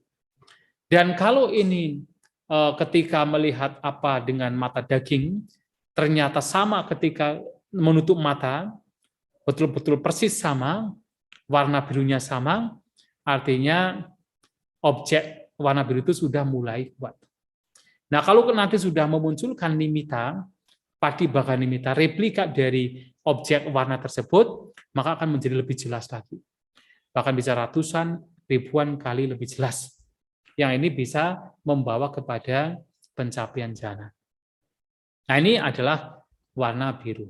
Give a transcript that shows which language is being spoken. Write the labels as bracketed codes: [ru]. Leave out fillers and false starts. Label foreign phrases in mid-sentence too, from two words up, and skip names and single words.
[id] Dan kalau ini ketika melihat apa dengan mata daging, ternyata sama ketika menutup mata, betul-betul persis sama, warna birunya sama, artinya objek warna biru itu sudah mulai kuat. Nah, kalau nanti sudah memunculkan nimitta, [pi] patibhaka nimitta, [id] replika dari objek warna tersebut, maka akan menjadi lebih jelas lagi. Bahkan bisa ratusan, ribuan kali lebih jelas. Yang ini bisa membawa kepada pencapaian jhana. Nah, ini adalah warna biru.